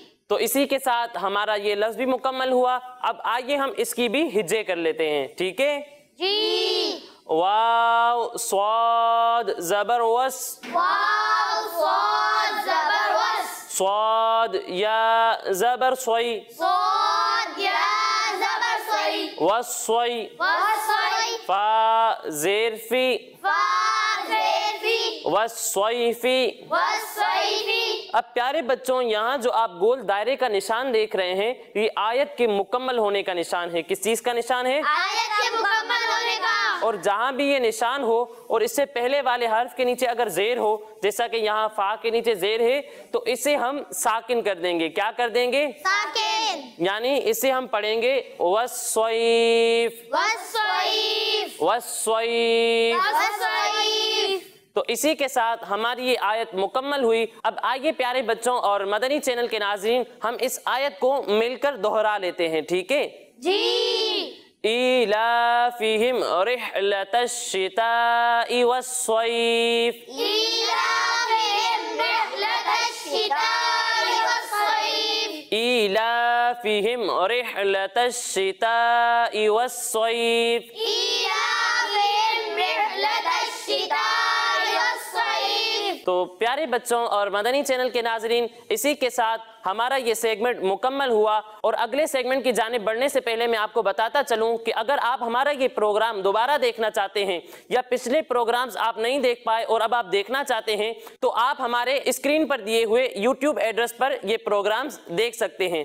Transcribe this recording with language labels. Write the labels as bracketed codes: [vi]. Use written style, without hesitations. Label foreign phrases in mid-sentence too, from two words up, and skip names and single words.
[ur] تو اسی کے ساتھ ہمارا یہ لفظ بھی مکمل ہوا۔ اب آئیے ہم اس کی بھی ہجے کر لیتے ہیں. ٹھیک ہے जी। [ar] واو صاد زبر وَص, واو صاد زبر وَص, صاد يا زبر صوي, صاد يا زبر صَي, वस्सोई, वस्सोई, فا زير في, فا زير في, वस्सोइफी। वस्सोइफी। [ur] اب پیارے بچوں یہاں جو آپ گول دائرے کا نشان دیکھ رہے ہیں یہ آیت کے مکمل ہونے کا نشان ہے. کس چیز کا نشان ہے? آیت کے مکمل ہونے کا. اور جہاں بھی یہ نشان ہو اور اس سے پہلے والے حرف کے نیچے اگر زیر ہو، جیسا کہ یہاں فا کے نیچے زیر ہے، تو اسے ہم ساکن کر دیں گے. کیا کر دیں گے? साकिन। یعنی اسے ہم پڑھیں گے وصّویف, वस्सोइफ, वस्सोइफ। वस्सोइफ। تو اسی کے ساتھ ہماری یہ آیت مکمل ہوئی۔ اب آئیے پیارے بچوں اور مدنی چینل کے ناظرین ہم اس آیت کو مل کر دہرا لیتے ہیں. ٹھیک ہے जी। [ar] إيلافهم رحلة الشتاء والصيف, إيلافهم رحلة الشتاء والصيف, إيلافهم رحلة الشتاء والصيف إيلافهم رحلة الشتاء والصيف. [ur] تو پیارے بچوں اور مدنی چینل کے ناظرین، اسی کے ساتھ ہمارا یہ سیگمنٹ مکمل ہوا، اور اگلے سیگمنٹ کی جانب بڑھنے سے پہلے میں آپ کو بتاتا چلوں کہ اگر آپ ہمارا یہ پروگرام دوبارہ دیکھنا چاہتے ہیں یا پچھلے پروگرامز آپ نہیں دیکھ پائے اور اب آپ دیکھنا چاہتے ہیں تو آپ ہمارے اسکرین پر دیے ہوئے یوٹیوب ایڈریس پر یہ پروگرامز دیکھ سکتے ہیں۔